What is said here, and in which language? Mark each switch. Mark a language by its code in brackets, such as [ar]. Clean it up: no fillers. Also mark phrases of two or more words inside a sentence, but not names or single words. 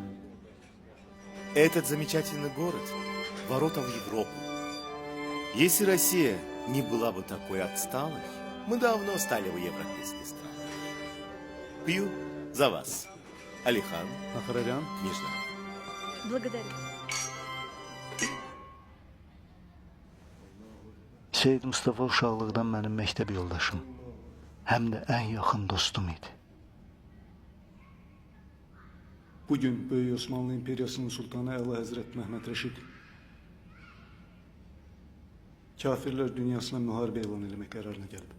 [ru] Этот замечательный город – ворота в Европу. Если Россия не была бы такой отсталой, мы давно стали бы европейской страной. Пью за вас, Алихан, Ахарарян. княжна. Благодарю. [az] Seyid Mustafa uşaqlıqdan mənim məktəb yoldaşım, həm də ən yaxın dostum idi. Bugün Böyük Osmanlı İmperiyasının Sultanı Əla Həzrət Məhməd Rəşid kafirlər dünyasına müharibə elan eləmək qərarına gəldi.